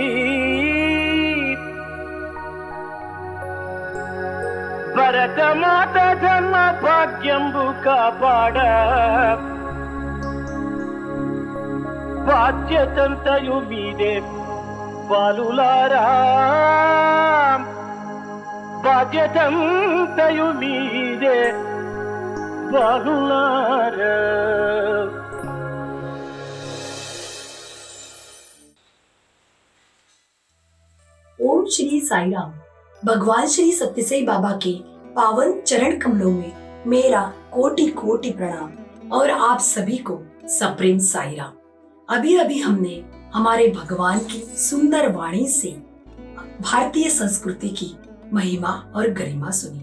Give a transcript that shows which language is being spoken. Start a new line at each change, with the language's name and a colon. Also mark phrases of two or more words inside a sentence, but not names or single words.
Telugu: భరత మాత ధర్మ భాగ్యంబు కాపాడ బాధ్యతంతయు మీదే బాలులారా బాధ్యతంతయు మీదే బాలులారా
Hindi: ओम श्री साई राम। भगवान श्री सत्यसाई बाबा के पावन चरण कमलों में मेरा कोटि कोटि प्रणाम और आप सभी को सप्रेम साई राम। अभी अभी हमने हमारे भगवान की सुंदर वाणी से भारतीय संस्कृति की महिमा और गरिमा सुनी।